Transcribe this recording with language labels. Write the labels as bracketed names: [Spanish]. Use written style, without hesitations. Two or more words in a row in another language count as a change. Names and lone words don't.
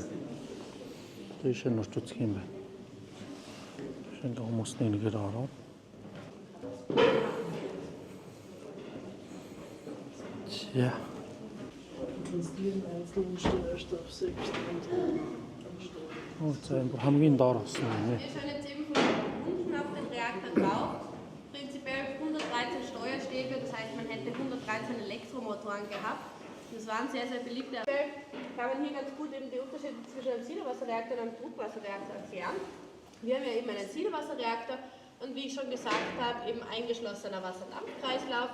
[Mongolian] Тийш нь орч үзэх юм байна. Шинэ хүмүүсний нэгээр ороод. [German] Ja. [Mongolian] хамгийн доор болсон юм [German] Wir schauen jetzt eben von unten auf den Reaktor drauf. Prinzipiell 113 Steuerstäbe, das heißt, man hätte 113 Elektromotoren gehabt. Das waren sehr, sehr beliebte. Kann man hier ganz gut eben die Unterschiede zwischen einem Siedewasserreaktor und einem Druckwasserreaktor erklären. Wir haben ja eben einen Siedewasserreaktor und wie ich schon gesagt habe, eben eingeschlossener Wasserdampfkreislauf.